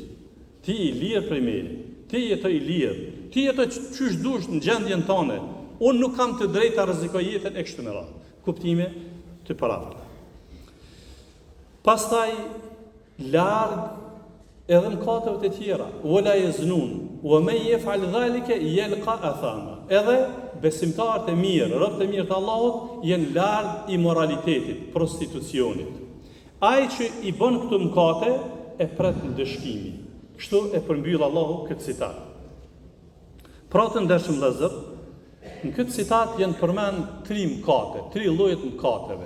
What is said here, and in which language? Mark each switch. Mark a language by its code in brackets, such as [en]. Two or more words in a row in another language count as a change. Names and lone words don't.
[sq] Ti i lirë prej meje, ti jetoj i lirë, ti jetoj qysh dush në gjendjen tane. Unë nuk kam të drejtë ta rrezikoj jetën e kështu me radhë. Kuptime të paravorta. Pastaj larg edhe mëkateve të tjera, [ar] ولا يزنون ومن يفعل ذلك يلق أثاما. [sq] Edhe besimtarët e mirë, robët e mirë të Allahut, janë larg immoralitetit, prostitucionit. Ai që i bën këto mëkate e pret në dëshkimi. Kështu e përmbyll Allahu këtë citat. Pra të ndershëm vëllezër, në këtë citat janë përmend 3 mëkate, 3 lloje të mëkateve.